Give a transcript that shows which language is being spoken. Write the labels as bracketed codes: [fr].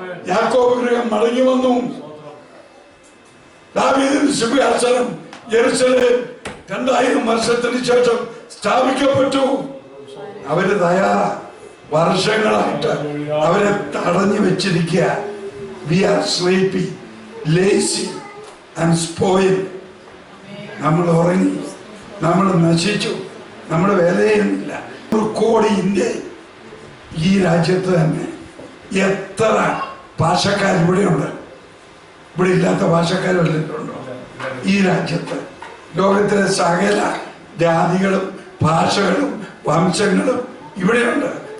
[ml] യാക്കോബ് ഗൃഹം മടങ്ങി വന്നു. ദാവീദിന്റെ സിംഹാസനം യെരൂശലേം 2000 വർഷത്തിന് ശേഷം സ്ഥാപിക്കപ്പെട്ടു. അവര് തയ്യാറാ. വർഷങ്ങളായിട്ട് അവരെ തടഞ്ഞു വെച്ചിരിക്കുക. [en] We are sleepy, lazy and spoiled. [ml] നമ്മൾ ഉറങ്ങി, നമ്മൾ നശിച്ചു, നമ്മുടെ വേല ചെയ്യുന്നില്ല. 100 കോടി ഇന്ത്യ, ഈ രാജ്യത്ത് തന്നെ എത്ര ഭാഷക്കാർ ഇവിടെയുണ്ട്? ഇവിടെ ഇല്ലാത്ത ഭാഷക്കാർ വന്നിട്ടുണ്ടോ? ഈ രാജ്യത്ത് ലോകത്തിലെ സകല ജാതികളും ഭാഷകളും വംശങ്ങളും ഇവിടെയുണ്ട്.